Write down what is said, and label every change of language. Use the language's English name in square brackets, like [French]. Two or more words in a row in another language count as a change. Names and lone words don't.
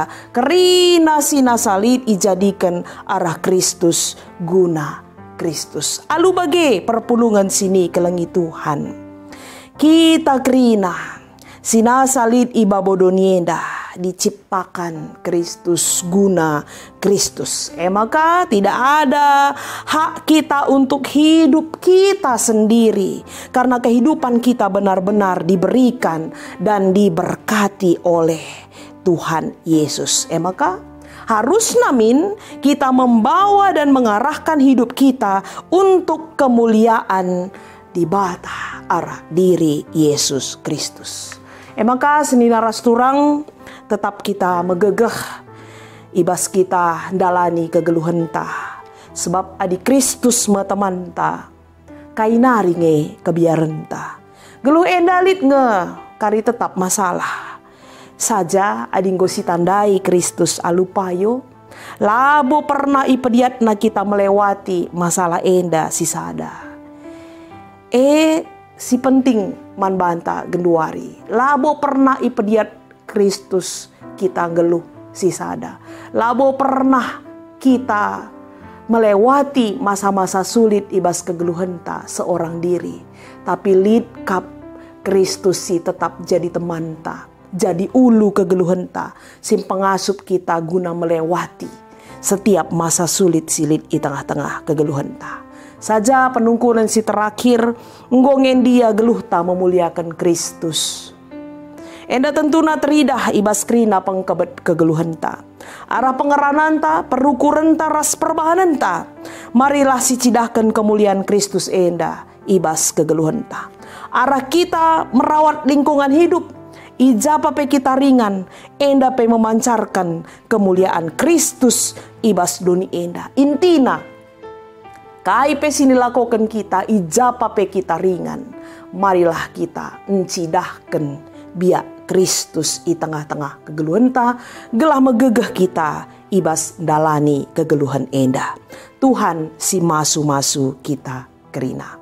[Batak Karo] Kerina sina salib ijadikan arah Kristus guna Kristus. Alu bage perpulungan sini kelengi Tuhan. Kita kerina sina salib iba bodonienda diciptakan Kristus guna Kristus. [Indonesian] Maka tidak ada hak kita untuk hidup kita sendiri, karena kehidupan kita benar-benar diberikan dan diberkati oleh Tuhan Yesus. Maka harus namin kita membawa dan mengarahkan hidup kita untuk kemuliaan di bata arah diri Yesus Kristus. [Batak Karo] Maka senina rasturang tetap kita megegeh ibas kita dalani kegeluhan ta, sebab adi Kristus teman ta kainari nge kebiaran ta. Geluh endalit nge kari tetap masalah saja adi ngosi tandai Kristus alupayo labo pernah ipediat na kita [Indonesian] melewati masalah [Batak Karo] enda sisada. Si penting man banta genduari labo pernah ipediat Kristus kita geluh sisada. [Indonesian] Labo pernah kita melewati masa-masa sulit [Batak Karo] ibas kegeluhan ta [Indonesian] seorang diri. [Batak Karo] Tapi lid kap Kristus si tetap jadi teman ta, jadi ulu kegeluhan ta, sim pengasup kita guna [Indonesian] melewati setiap masa sulit [Batak Karo] silit di tengah-tengah kegeluhan ta. Saja penungkulan si terakhir ngongen dia geluh ta memuliakan Kristus. Enda tentuna teridah ibas krina pengkebet kegeluhan ta. Arah pengeranan ta, perukuran ta, ras perbahanan ta. Marilah si cidahkan kemuliaan Kristus enda ibas kegeluhan ta. Arah [Indonesian] kita merawat lingkungan hidup. [Batak Karo] Ijapa pe kita ringan, enda pe [Indonesian] memancarkan kemuliaan [Batak Karo] Kristus ibas doni enda. Intina, kai pe sini lakukan kita, ijapa pe kita ringan. Marilah kita encidahkan biak Kristus i tengah-tengah kegeluhan ta, gelah megegeh kita ibas dalani kegeluhan enda. Tuhan si masu-masu kita kerina.